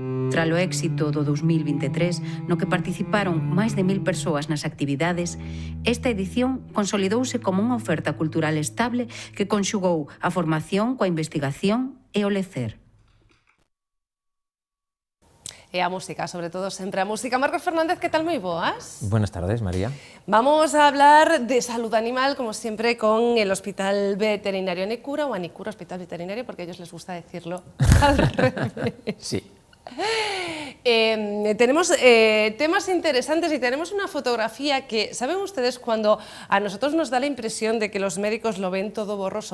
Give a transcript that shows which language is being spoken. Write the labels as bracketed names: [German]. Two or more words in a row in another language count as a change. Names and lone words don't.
[Galician] Tralo éxito do 2023, no que participaron máis de 1000 persoas nas actividades, esta edición consolidouse como unha oferta cultural estable que conxugou a formación coa investigación e o lecer. E a música, sobre todo sempre a música. Marcos Fernández, que tal? Moi boas. [Spanish] Buenas tardes, María. Vamos a hablar de salud animal, como siempre, con el Hospital Veterinario Anicura, o Anicura Hospital Veterinario, porque a ellos les gusta decirlo al revés. Sí. Tenemos temas interesantes y tenemos una fotografía que, ¿saben ustedes cuando a nosotros nos da la impresión de que los médicos lo ven todo borroso?